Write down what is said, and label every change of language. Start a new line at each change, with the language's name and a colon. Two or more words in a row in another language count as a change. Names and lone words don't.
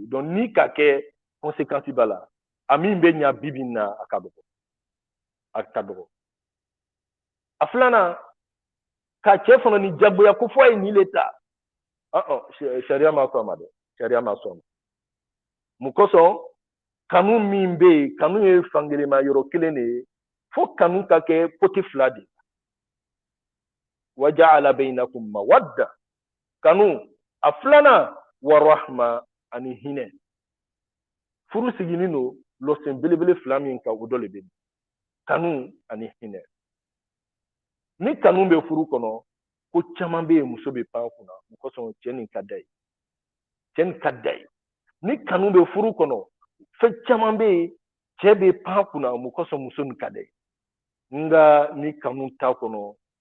Bambara: yen donc ni ka kɛ conséquence b'a la a min bɛ ɲa bibi in na a ka dɔgɔ a filanan ka cɛ fana ni jagoya ko fɔ a ye nin le ta sariya ma sɔn a ma dɛ sariya ma sɔn a ma mun kosɔn kanu min bɛ yen kanu ye fangelema yɔrɔ kelen de ye fo kanu ka kɛ côté fila de
Arabic: وجعل بينكم مودة
Bambara: kanu a filanan
Arabic: ورحمة
Bambara: ani hinɛ furu siginin don lɔsen belebele fila min kan o dɔ de bɛ kanu ani hinɛ ni kanu bɛ furu kɔnɔ ko caman bɛ yen muso bɛ pan kunna o kosɔn cɛ nin ka d'a ye ni kanu bɛ furu kɔnɔ fɛn caman bɛ yen cɛ bɛ pan kunna o kosɔn muso nin ka d'a ye nka ni kanu t'a kɔnɔ